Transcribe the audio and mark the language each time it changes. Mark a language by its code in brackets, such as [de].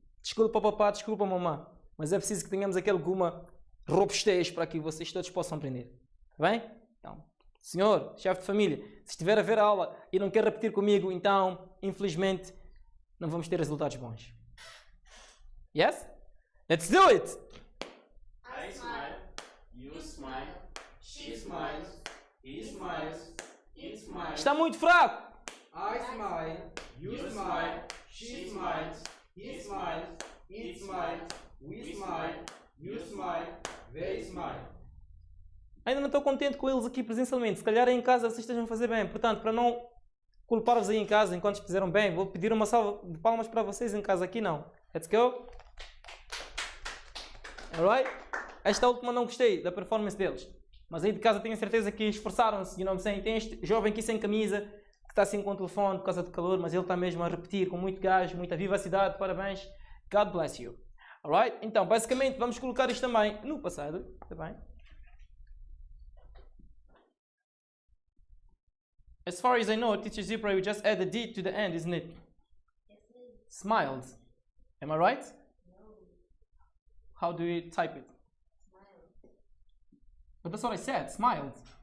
[pt] Desculpa papá, desculpa mamã. Mas é preciso que tenhamos alguma robustez para que vocês todos possam aprender. Tá bem? Então, senhor, chefe de família, se estiver a ver a aula e não quer repetir comigo, então, infelizmente, não vamos ter resultados bons. [en] Yes? Let's do it! I smile, you smile, she smiles, he smiles, it smiles. [pt] Está muito fraco! [en] I smile, you smile, she smiles, he smiles, it smiles, we smile, you smile, they smile. [pt] Ainda não estou contente com eles aqui presencialmente. Se calhar em casa vocês estejam a fazer bem. Portanto, para não culpar-vos aí em casa enquanto fizeram bem, vou pedir uma salva de palmas para vocês em casa. Aqui não. [en] Let's go! [pt] Alright? Esta última não gostei da performance deles. Mas aí de casa tenho certeza que esforçaram-se. Tem este jovem aqui sem camisa, que está assim com o telefone por causa do calor, mas ele está mesmo a repetir com muito gás, muita vivacidade. Parabéns. [en] God bless you. [pt] Alright? Então, basicamente, vamos colocar isto também no passado. Está bem? [en] As far as I know, Teacher Zipra will just add a D to the end, isn't it? Smiled. Am I right? How do you type it? But that's what I said, smiled.